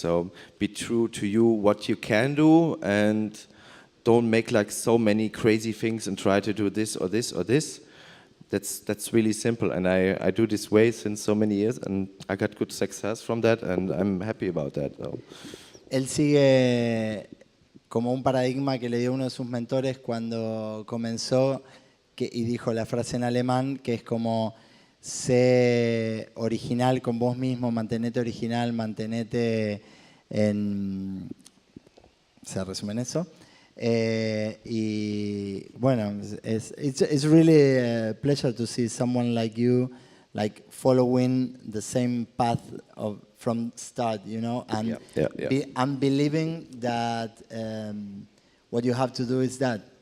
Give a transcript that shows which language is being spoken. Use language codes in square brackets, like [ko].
[en] So be true to you, what you can do, and don't make like so many crazy things and try to do this or this or this. That's really simple, and I do this way since so many years, and I got good success from that, and I'm happy about that. So. [es] Él sigue como un paradigma que le dio uno de sus mentores cuando comenzó, y dijo la frase en alemán, que es como: sé original con vos mismo, mantenete original, mantenete en... ¿Se resume en eso? Y bueno, [en] it's really a pleasure to see someone like you, like following the same path from start, you know, and and believing that what you have to do is that.